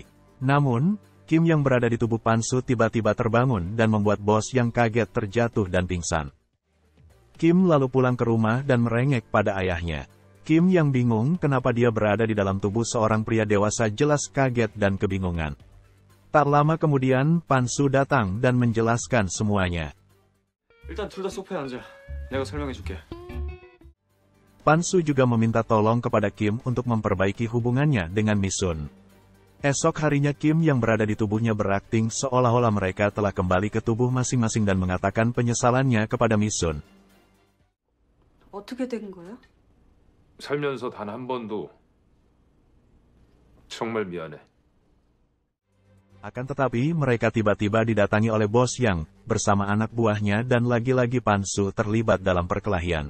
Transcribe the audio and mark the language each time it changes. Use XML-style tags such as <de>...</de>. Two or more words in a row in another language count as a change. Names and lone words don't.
<id>Namun, Kim yang berada di tubuh Pan-su tiba-tiba terbangun dan membuat bos Yang kaget terjatuh dan pingsan. Kim lalu pulang ke rumah dan merengek pada ayahnya. Kim yang bingung kenapa dia berada di dalam tubuh seorang pria dewasa jelas kaget dan kebingungan. Tak lama kemudian Pan-su datang dan menjelaskan semuanya.</id> <ko>일단 둘 다 소파에 앉아. 내가 설명해줄게.</ko> <id>Pan-su juga meminta tolong kepada Kim untuk memperbaiki hubungannya dengan Mi-sun. Esok harinya Kim yang berada di tubuhnya berakting seolah-olah mereka telah kembali ke tubuh masing-masing dan mengatakan penyesalannya kepada Mi-sun.</id> <ko>어떻게 된 거야? 살면서 단 한 번도 정말 미안해.</ko> <id>Akan tetapi mereka tiba-tiba didatangi oleh bos Yang bersama anak buahnya dan lagi-lagi Pan-su terlibat dalam perkelahian.</id>